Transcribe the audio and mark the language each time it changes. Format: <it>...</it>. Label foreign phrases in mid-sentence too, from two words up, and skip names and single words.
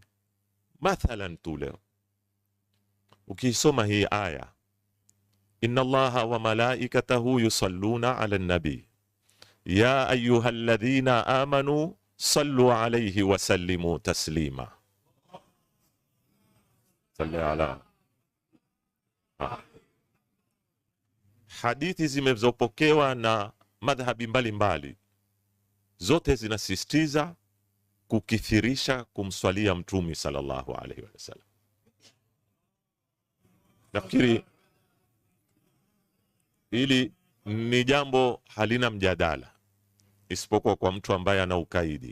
<sw>Mathalan tu leo ukisoma hii aya,</sw> <ar>إن الله وملائكته يصلون على النبي يا أيها الذين آمنوا صلوا عليه وسلموا تسليما. صل على.</ar> <sw>Hadithi zimezopokewa na madhhabi mbalimbali, zote zinasisitiza kukithirisha kumswalia Mtume</sw> <ar>صلى الله عليه وسلم.</ar> <sw>Nafikiri hili ni jambo halina mjadala isipokuwa kwa mtu ambaye ana ukaidi.</sw>